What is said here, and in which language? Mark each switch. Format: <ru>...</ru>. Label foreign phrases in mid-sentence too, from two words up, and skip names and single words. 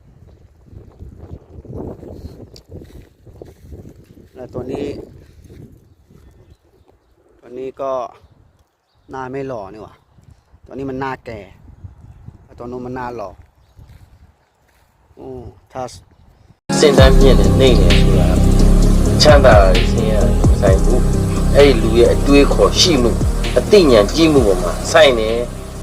<th>แล้วตัวนี้ก็หน้าไม่หล่อนี่หว่าตัวนี้มันหน้าแก่ตัวนู้นมันหน้าหล่อโอ้ถ้า เส้นด้านเนี่ย</th> <my>နေနေဆိုတာချမ်းသာတဲ့ဆင်းရဲဆိုင်မှုအဲ့ဒီလူရဲ့အတွေးခေါ်ရှိမှုအသိဉာဏ်ကြီးမှုပေါ်မှာဆိုင်နေ</my>